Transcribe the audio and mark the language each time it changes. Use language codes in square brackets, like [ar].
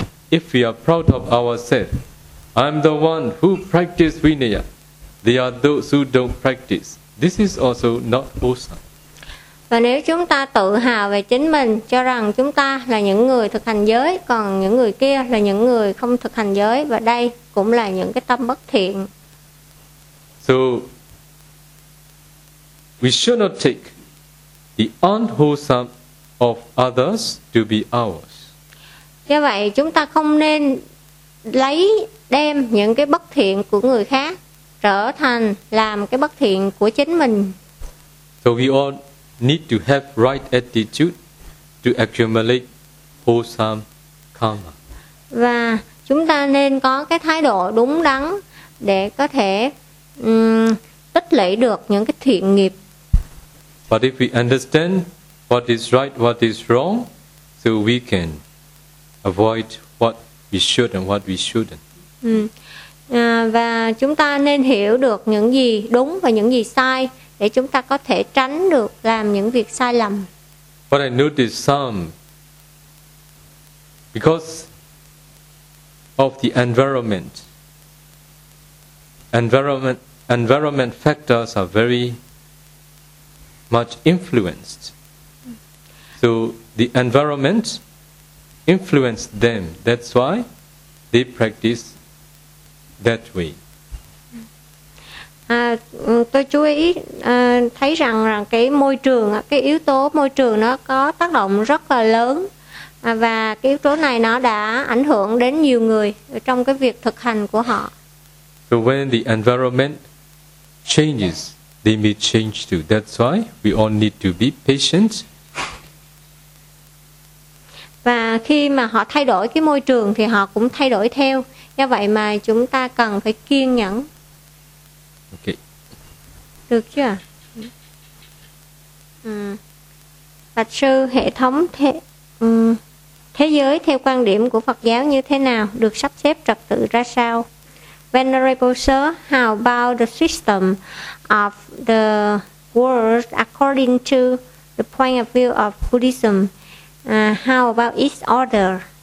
[en] If we are proud of ourselves, I'm the one who practice Vinaya. There are those who don't practice. This is also not wholesome. [vi] Và nếu chúng ta tự hào về chính mình, cho rằng chúng ta là những người thực hành giới, còn những người kia là những người không thực hành giới, và đây cũng là những cái tâm bất thiện. [en] So, we should not take the unwholesome of others to be ours. [vi] Do vậy, chúng ta không nên lấy đem những cái bất thiện của người khác trở thành làm cái bất thiện của chính mình. [en] So we all need to have right attitude to accumulate wholesome karma. [vi] Và chúng ta nên có cái thái độ đúng đắn để có thể tích lũy được những cái thiện nghiệp. [en] But if we understand what is right, what is wrong, so we can avoid what we should and what we shouldn't. [vi] Và chúng ta nên hiểu được những gì đúng và những gì sai để chúng ta có thể tránh được làm những việc sai lầm. [en] But I noticed some, because of the environment factors are very much influenced. So the environment influenced them. That's why they practice that way. [vi] Tôi chú ý thấy rằng cái môi trường, cái yếu tố môi trường nó có tác động rất là lớn, và cái yếu tố này nó đã ảnh hưởng đến nhiều người trong cái việc thực hành của họ. [en] So when the environment changes, they may change too. That's why we all need to be patient. [vi] Và khi mà họ thay đổi cái môi trường thì họ cũng thay đổi theo. Do vậy mà chúng ta cần phải kiên nhẫn. [en] Ok. [vi] Được chưa? Bạch sư, hệ thống thế giới theo quan điểm của Phật giáo như thế nào? Được sắp xếp trật tự ra sao? [en] Venerable sir, how about the system of the world according to the point of view of Buddhism? How about its order?